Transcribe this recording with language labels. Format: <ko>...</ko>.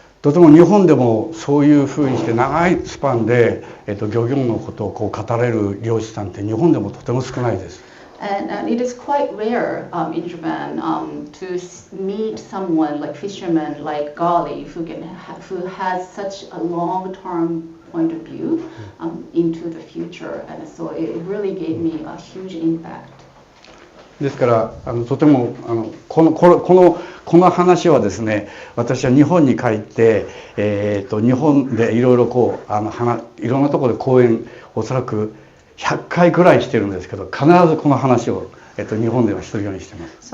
<ja>とても日本でもそういうふうにして長いスパンで、漁業のことを語れる漁師さんって日本でもとても少ないです。</ja> <en>And it is quite rare in Japan to meet someone like fishermen like Gali who has such a long-term point of view into the future, and so it really gave me a huge impact.</en> <ja>ですからとてもこの話はですね、私は日本に帰って、日本でいろいろいろんなところで講演おそらく100回くらいしてるんですけど、必ずこの話を日本ではするようにしてます。</ja>